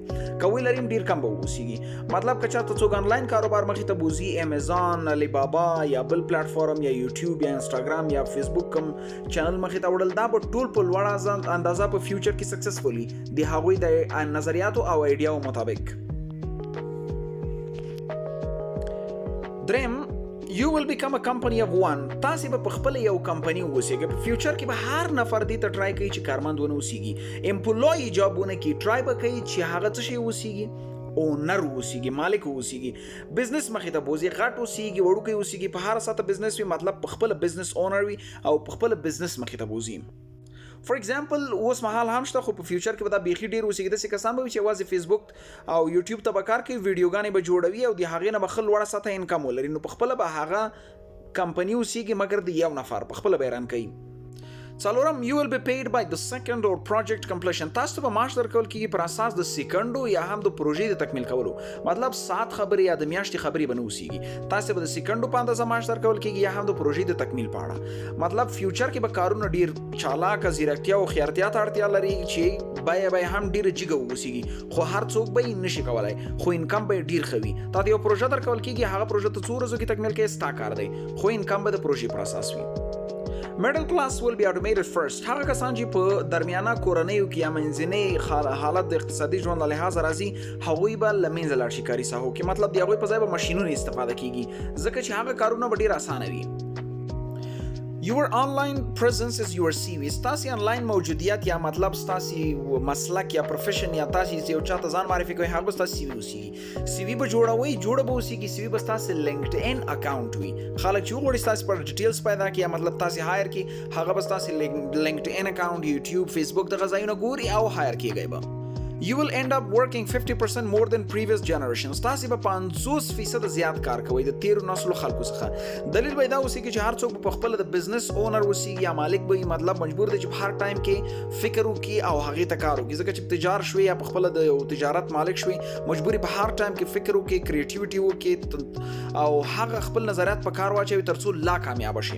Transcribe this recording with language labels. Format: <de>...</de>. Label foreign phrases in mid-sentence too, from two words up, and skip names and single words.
<ps>که ولریم ډیر کم به اوسېږي. مطلب که چېرته څوک آنلاین کاروبار مخې ته بوځي، امیزان، علی بابا یا بل پلیټفارم یا یوټیوب یا انسټاګرام یا فیسبوک کوم چینل مخې ته وړل، دا به ټول په لوړه اندازه په فیوچر کې سکسسفولي د هغوی د نظریاتو او ایډیاو مطابق. دریم،</ps> <en>you will become a company of one.</en> <ps>تاسې به په خپل یو کمپنی اوسېږئ. په فیوچر کې به هر نفر دې ته ټرای کوي چې کارمند ونه اوسېږي،</ps> <en>employee job</en> <ps>ونه کړي، ټرای به کوي چې هغه څه شی اوسېږي، اونر اوسېږي، مالک اوسېږي، بزنس مخې ته بوځي، غټ اوسېږي، وړوکی اوسېږي، په هر ساته بزنس وي، مطلب په خپل بزنس اونر وي او په خپل بزنس مخې ته بوځي.</ps> <en>for example</en> <ps>اوس مهال هم شته، خو په فیوچر کې به دا بیخي ډیر اوسېږي. داسې کسان به وي چې یوازې فیسبوک او یوټیوب ته به کار کوي، ویډیوګانې به جوړوي او د هغې نه به ښه لوړه سطحه انکم ولري. نو په خپله به هغه کمپني اوسېږي مګر د یو نفر په خپله به یې رن کوي. څلورم،</ps> <en>you will be paid by the second or project completion.</en> <ps>تاسو ته به معاش درکول کېږي پر اساس د سیکنډو یا هم د پروژې د تکمیل کولو. مطلب ساعت خبرې یا د میاشتې خبرې به نه اوسېږي، تاسو به د سیکنډو په اندازه معاش درکول کېږي یا هم د پروژې د تکمیل په اړه. مطلب فیوچر کې به کارونه ډیر چالاکه، ځیرکتیا او خیارتیا ته اړتیا لري چې بیه به هم ډیره جګه اوسېږي، خو هر څوک به یې نشي کولی، خو انکم به یې ډیر ښه وي. تا ته یو پروژه درکول کېږي، هغه پروژه ته څو ورځو کې تکمیل کوې، ستا کار دی، خو انکم به د پروژې پر اساس وي.</ps> <en>middle class will be automated first.</en> <ps>هغه کسان چې په درمیانه کورنیو کې یا منځنۍ حالت د اقتصادي ژوند له لحاظه راځي، هغوی به له منځه لاړ شي کاري ساحو کې. مطلب د هغوی په ځای به ماشینونه استفاده کېږي ځکه چې هغه کارونه به ډېر اسانه وي.</ps> <en>Your online presence is your CV.</en> <ps>ستاسې آنلاین موجودیت یا مطلب ستاسې مسلک یا پروفیشن یا تاسې یو چاته ځان معرفي کوئ، هغه به ستاسې CV اوسېږي. CV به جوړوئ، جوړه به اوسېږي. CV به ستاسې لینکډ ان اکاونټ وي. خلک چې وغواړي ستاسې پر ډیټیلز پیدا کړي یا مطلب تاسې هایر کړي، هغه به ستاسې لینکډ ان اکاونټ، یوټیوب، فیسبوک دغه ځایونه ګوري او هایر کېږئ به.</ps> <en>You will end up working 50% more than previous generations.</en> <ps>تاسې به 50% زیات کار کوئ د تیرو نسلو خلکو څخه. دلیل به دا اوسېږي چې هر څوک به په خپله د بزنس اونر اوسېږي یا مالک به وي. مطلب مجبور دی چې په هر ټایم کې فکر وکړي او هغې ته کار وکړي، ځکه چې تجار شوي یا په خپله د یو تجارت مالک شوي، مجبور په هر ټایم کې فکر وکړي، کریټیویټي وکړي او هغه خپل نظریات په کار واچوي تر څو لا کامیابه شي.</ps>